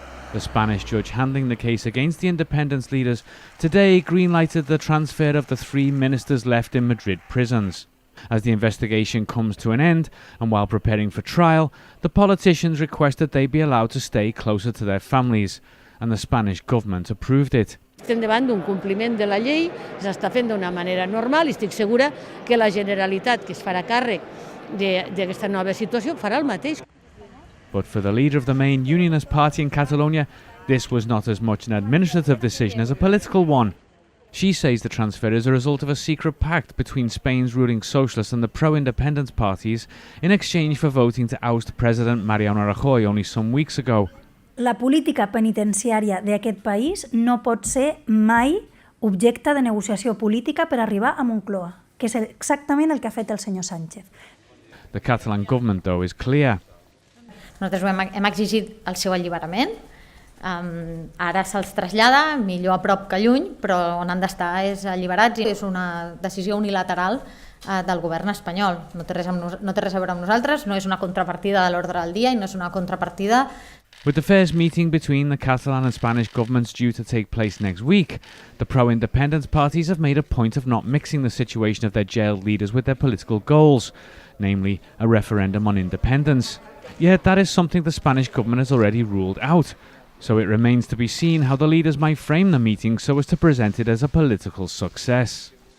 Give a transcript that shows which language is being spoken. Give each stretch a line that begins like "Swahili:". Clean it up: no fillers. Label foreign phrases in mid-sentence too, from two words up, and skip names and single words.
English: The Spanish judge handling the case against the independence leaders today green-lighted the transfer of the 3 ministers left in Madrid prisons. As the investigation comes to an end, and while preparing for trial, the politicians requested they be allowed to stay closer to their families, and the Spanish government approved it.
Catalan: Estem davant d'un compliment de la llei, s'està fent d'una manera normal i estic segura que la Generalitat, que es farà càrrec d'aquesta nova situació, farà el mateix.
English: But for the leader of the main unionist party in Catalonia, this was not as much an administrative decision as a political one. She says the transfer is a result of a secret pact between Spain's ruling socialist and the pro-independence parties in exchange for voting to oust President Mariano Rajoy only some weeks ago.
Catalan: La política penitenciària d'aquest país no pot ser mai objecte de negociació política per arribar a Moncloa, que és exactament el que ha fet el senyor Sánchez.
English: The Catalan government, though, is clear.
Catalan: Nosaltres hem exigit el seu alliberament. Ara se'ls trasllada, millor a prop que lluny, però on han d'estar és alliberats. És una decisió unilateral del govern espanyol. No té res a veure amb nosaltres, no és una contrapartida de l'ordre del dia i no és una contrapartida.
English: With the first meeting between the Catalan and Spanish governments due to take place next week, the pro-independence parties have made a point of not mixing the situation of their jailed leaders with their political goals, namely a referendum on independence. Yet that is something the Spanish government has already ruled out, so it remains to be seen how the leaders might frame the meeting so as to present it as a political success.